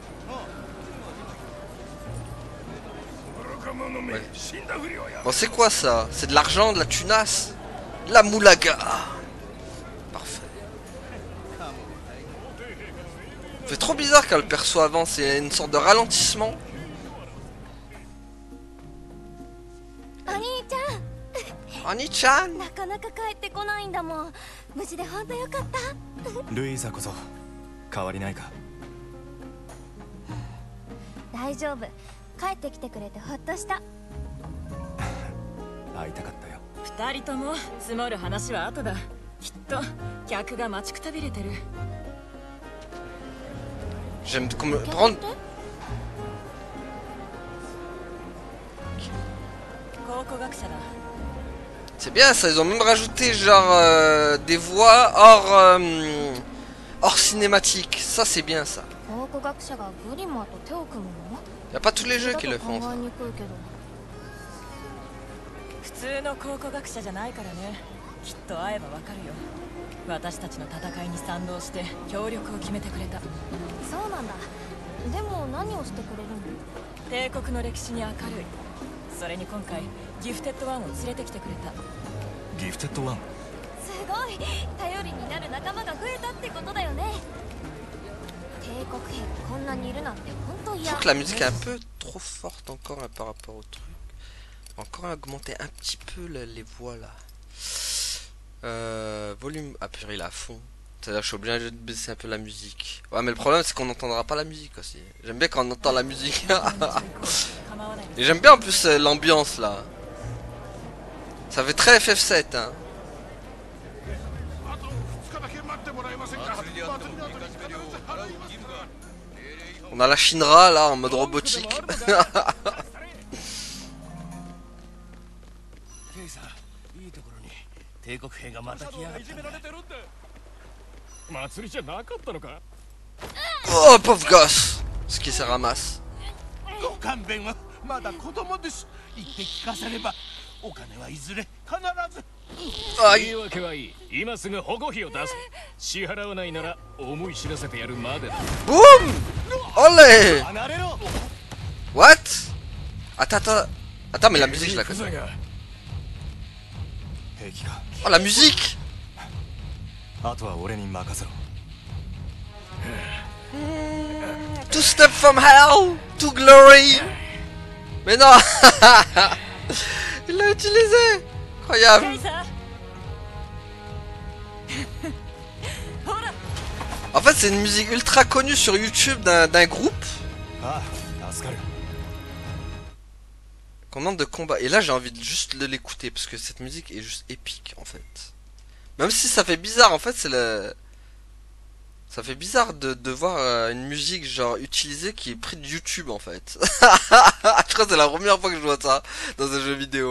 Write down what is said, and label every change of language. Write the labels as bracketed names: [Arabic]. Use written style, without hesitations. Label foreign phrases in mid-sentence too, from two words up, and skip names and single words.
[French] Ouais. Bon c'est quoi ça? C'est de l'argent, de la tunasse? De la moulaga. Parfait. C'est trop bizarre quand le perso avance, il y a une sorte de ralentissement. Oni-chan. [Japanese] なかなか帰ってこないんだもん。無事で本当よかった。ルイーザこそ変わりないか。大丈夫。帰ってきてくれてほっとした。会いたかったよ。二人とも積もる話は後だ。きっと客が待ちくたびれてる。 [French] J'aime prendre... [Japanese] 考古学者だ。 [French] C'est bien ça, ils ont même rajouté genre des voix hors cinématique. Ça c'est bien ça. [Japanese] 考古学者がグリマーと手を組むの？ [French] Y a pas tous les jeux qui le font ça. [Japanese] 普通の考古学者じゃないからね。きっと会えばわかるよ。私たちの戦いに賛同して協力を決めてくれた。そうなんだ。でも何をしてくれるの？帝国の歴史に明るい。それに今回ギフテッドワンを連れてきてくれた。ギフテッドワン。すごい。頼りになる仲間が増えたってことだよね。帝国兵がこんなにいるなんて本当嫌。 [French] Je trouve que la musique est un peu trop forte encore là, par rapport au truc. Encore augmenter un petit peu les voix là. Volume. Ah purée, il est à fond. C'est-à-dire que je suis obligé de baisser un peu la musique. Ouais, mais le problème c'est qu'on n'entendra pas la musique aussi. J'aime bien quand on entend la musique. Et j'aime bien en plus l'ambiance là. Ça fait très FF7 hein. On a la Shinra là en mode robotique. [Japanese] 帝国兵がまた来やがったんだ。祭りじゃなかったのか。 [French] Oh pauvre gosse. Ce qui se ramasse. [Japanese] ご勘弁はまだ子供です。言って聞かせればお金はいずれ必ず。 [French] Aïe. [Japanese] 言い訳はいい。今すぐ保護費を出せ。支払わないなら思い知らせてやるまでだ。 [French] Boum. Olé. [Japanese] 離れろ。 [English] What? [French] Attends, mais la musique je la connais. [Japanese] 兵器か。 [French] Oh la musique. [Japanese] あとは俺に任せろ。 [English] Two step from hell to glory. [French] Mais non. Il l'a utilisé. Incroyable. [Japanese] ケイさ。ほら。 [French] En fait c'est une musique ultra connue sur YouTube d'un groupe. [Japanese] ああ、助かる。 [French] Commande de combat. Et là j'ai envie de juste de l'écouter parce que cette musique est juste épique en fait. Même si ça fait bizarre en fait c'est le... Ça fait bizarre de voir une musique genre utilisée qui est prise de YouTube en fait. Je crois que c'est la première fois que je vois ça dans un jeu vidéo.